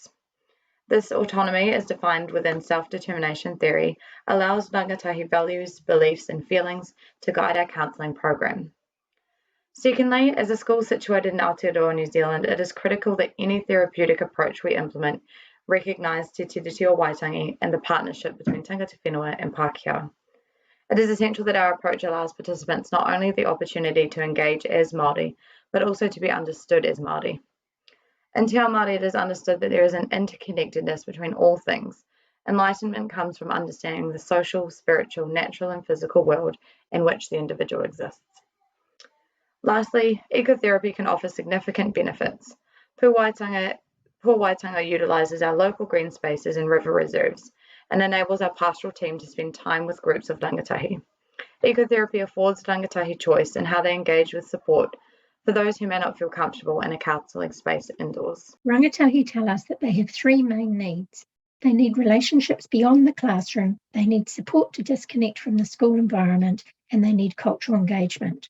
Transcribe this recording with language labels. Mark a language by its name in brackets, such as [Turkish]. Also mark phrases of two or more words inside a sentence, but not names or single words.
[English] This autonomy, as defined within self-determination theory, allows rangatahi values, beliefs, and feelings to guide our counselling program. Secondly, as a school situated in Aotearoa, New Zealand, it is critical that any therapeutic approach we implement recognise Te Tiriti o Waitangi and the partnership between [Māori] tangata whenua [English] and Pākehā. It is essential that our approach allows participants not only the opportunity to engage as Māori, but also to be understood as Māori. In [Māori] Te Ao Māori, [English] it is understood that there is an interconnectedness between all things. Enlightenment comes from understanding the social, spiritual, natural, and physical world in which the individual exists. Lastly, ecotherapy can offer significant benefits. Puawaitanga utilises our local green spaces and river reserves and enables our pastoral team to spend time with groups of rangatahi. Ecotherapy affords rangatahi choice in how they engage with support for those who may not feel comfortable in a counselling space indoors. Rangatahi tell us that they have three main needs. They need relationships beyond the classroom, they need support to disconnect from the school environment, and they need cultural engagement.